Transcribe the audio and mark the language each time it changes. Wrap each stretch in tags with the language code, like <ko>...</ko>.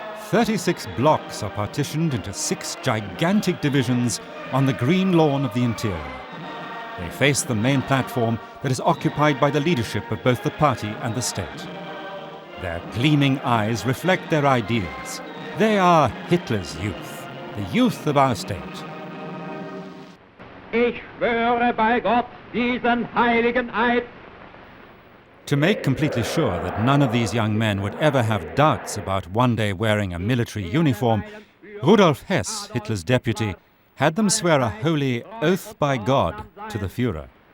<en>36 blocks are partitioned into 6 gigantic divisions on the green lawn of the interior. They face the main platform that is occupied by the leadership of both the party and the state. Their gleaming eyes reflect their ideals. They are Hitler's youth, the youth of our state.</en> <de>Ich schwöre bei Gott diesen heiligen Eid."</de> <en>To make completely sure that none of these young men would ever have doubts about one day wearing a military uniform, Rudolf Hess, Hitler's deputy, had them swear a holy oath by God to the Führer.</en>